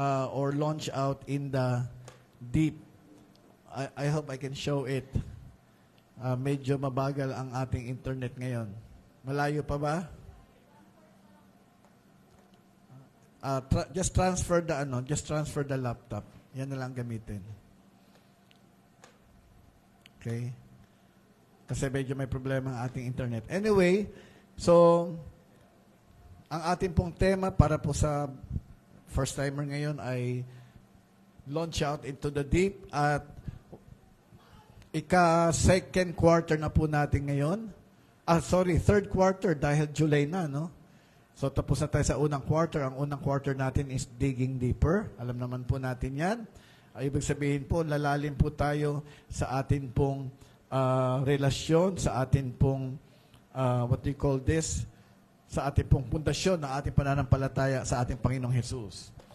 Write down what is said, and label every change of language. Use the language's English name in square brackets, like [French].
[English] Or launch out in the deep. I hope I can show it. [Filipino] Medyo mabagal ang ating internet ngayon. Malayo pa ba? [English] Just transfer the laptop. [Filipino] Yan na lang gamitin. Okay? Kasi medyo may problema ang ating internet. Anyway, so ang ating pong tema para po sa first timer ngayon ay [English] launch out into the deep [Filipino] at [English] second quarter [Filipino] na po natin ngayon. [English] Third quarter [Filipino] dahil July na, no? So tapos na tayo sa unang quarter. Ang unang quarter natin [English] is digging deeper. [Filipino] Alam naman po natin yan. Ibig sabihin po, lalalim po tayo sa atin pong relasyon, sa atin pong, [English] what do you call this? [Filipino] Sa atin pong pundasyon ng ating pananampalataya sa ating Panginoong Jesus.